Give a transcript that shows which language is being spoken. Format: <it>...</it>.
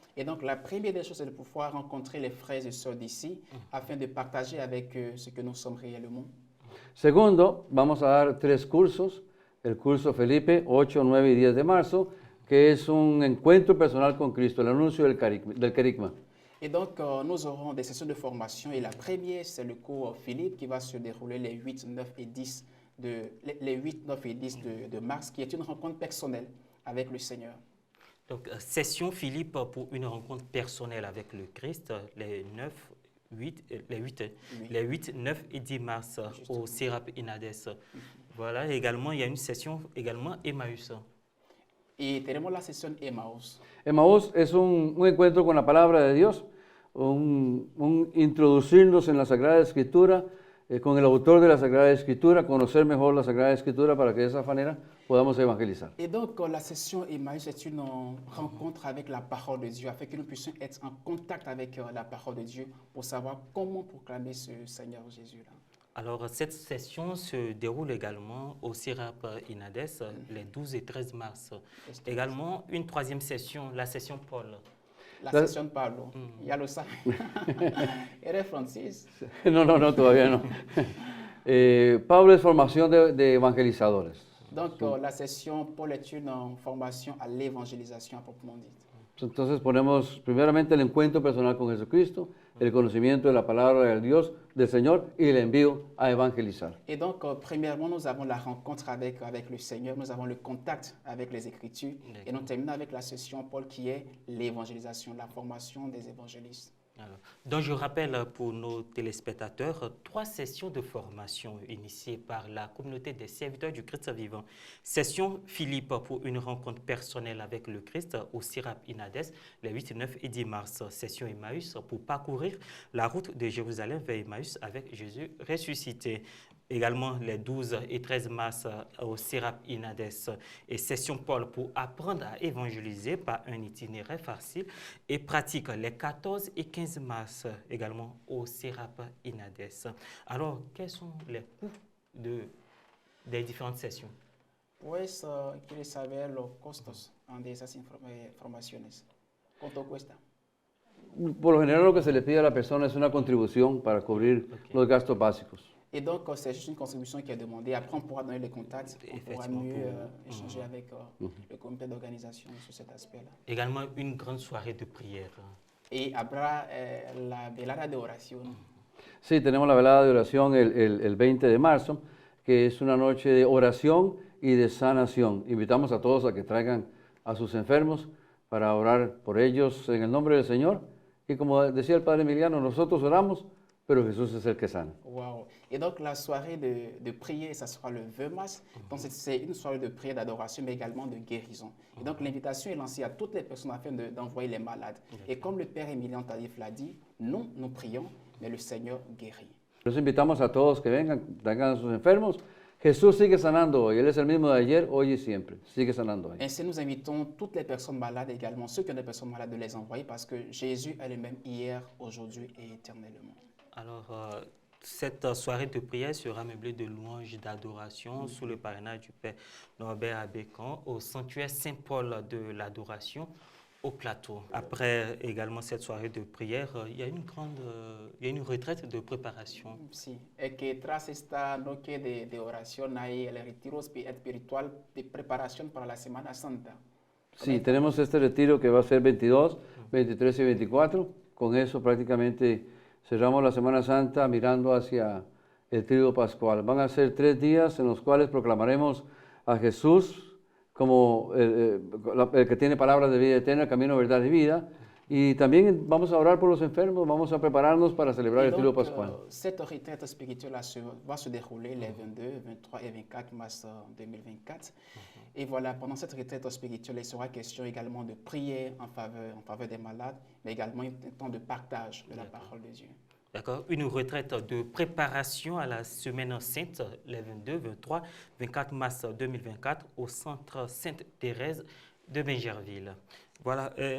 <fr>Et donc, la première des choses, c'est de pouvoir rencontrer les frères et sœurs d'ici afin de partager avec eux ce que nous sommes réellement.</fr> <es>Segundo, vamos a dar 3 cursos. El curso Felipe, 8, 9 y 10 de marzo, que es un encuentro personal con Cristo, el anuncio del querigma.</es> <fr>Et donc, nous aurons des sessions de formation. Et la première, c'est le cours Philippe qui va se dérouler les 8, 9 et 10 de mars, qui est une rencontre personnelle avec le Seigneur. Donc, session Philippe pour une rencontre personnelle avec le Christ, les 8, 9 et 10 mars au CERAP INADES. Voilà, également, il y a une session également Emmaüs.</fr> <es>Y tenemos la sesión Emmaus. Emmaús es un encuentro con la palabra de Dios, un introducirnos en la Sagrada Escritura, con el autor de la Sagrada Escritura, conocer mejor la Sagrada Escritura para que de esa manera podamos evangelizar.</es> <fr>Et donc, la session Emmaüs est une rencontre avec la parole de Dieu, afin que nous puissions être en contact avec la parole de Dieu pour savoir comment proclamer ce Seigneur Jésus-là. Alors, cette session se déroule également au CERAP INADES les 12 et 13 mars. Également, une 3e session, la session Paul.</fr> <es>La session Pablo, ya lo sabe. ¿Eres Francis? No, todavía no. Pablo es formación de evangelizadores.</es> <fr>Donc, la session Paul est une formation à l'évangélisation à proprement dit.</fr> <es>Entonces ponemos primeramente el encuentro personal con Jesucristo, el conocimiento de la palabra del Dios, del Señor, y el envío a evangelizar.</es> <fr>Et donc, premièrement, nous avons la rencontre avec le Seigneur, nous avons le contact avec les Écritures, et nous terminons avec la session Paul qui est l'évangélisation, la formation des évangélistes. Alors, donc je rappelle pour nos téléspectateurs 3 sessions de formation initiées par la communauté des serviteurs du Christ vivant. Session Philippe pour une rencontre personnelle avec le Christ au Sirap Inades les 8, 9 et 10 mars. Session Emmaüs pour parcourir la route de Jérusalem vers Emmaüs avec Jésus ressuscité. Également les 12 et 13 mars au Sirap Inades et session Paul pour apprendre à évangéliser par un itinéraire facile et pratique les 14 et 15 mars également au Sirap Inades. Alors, quels sont les coûts des différentes sessions?</fr> <es>Pues, ¿quieres saber los costos de esas formaciones? ¿Cuánto cuesta? Por lo general lo que se le pide a la persona es una contribución para cubrir los gastos básicos.</es> <fr>Et donc, c'est juste une contribution qui est demandée. Après, on pourra donner les contacts, on pourra mieux échanger avec le comité d'organisation sur cet aspect-là. Également une grande soirée de prière.</fr> <es>Et habrá la velada de oración. Sí, tenemos la velada de oración el 20 de marzo, que es una noche de oración y de sanación. Invitamos a todos a que traigan a sus enfermos para orar por ellos en el nombre del Señor. Y como decía el Padre Emiliano, nosotros oramos, pero Jesús es el que sana. Wow.</es> <fr>Et donc, la soirée de prière, ça sera le 20 mars. Donc, c'est une soirée de prière, d'adoration, mais également de guérison. Et donc, l'invitation est lancée à toutes les personnes afin d'envoyer les malades. Et comme le Père Emilian Tadif l'a dit, nous prions, mais le Seigneur guérit.</fr> <es>Los invitamos a todos que vengan, traigan a sus enfermos. Jesús sigue sanando hoy. Él es el mismo de ayer, hoy y siempre. Sigue sanando hoy.</es> <fr>Ainsi, nous invitons toutes les personnes malades également, ceux qui ont des personnes malades, de les envoyer parce que Jésus est le même hier, aujourd'hui et éternellement. Alors, cette soirée de prière sera meublée de louanges d'adoration sous le parrainage du Père Norbert Abécan au sanctuaire Saint-Paul de l'adoration au plateau. Après également cette soirée de prière, il y a une retraite de préparation.</fr> <es>Sí, que tras esta noche de oración hay el retiro espiritual de preparación para la Semana Santa. Sí, tenemos este retiro que va a ser 22, 23 y 24. Con eso prácticamente cerramos la Semana Santa mirando hacia el tríodo pascual. Van a ser 3 días en los cuales proclamaremos a Jesús como el que tiene palabras de vida eterna, camino, verdad y vida. Y también vamos a orar por los enfermos, vamos a prepararnos para celebrar el tríodo pascual.</es> <fr>Cette retraite spirituelle va se dérouler les 22, 23 et 24 mars 2024. Et voilà, pendant cette retraite spirituelle, il sera question également de prier en faveur des malades, mais également un temps de partage de la parole de Dieu. D'accord. Une retraite de préparation à la Semaine Sainte, les 22, 23, 24 mars 2024 au centre Sainte-Thérèse de Bingerville. Voilà.</fr>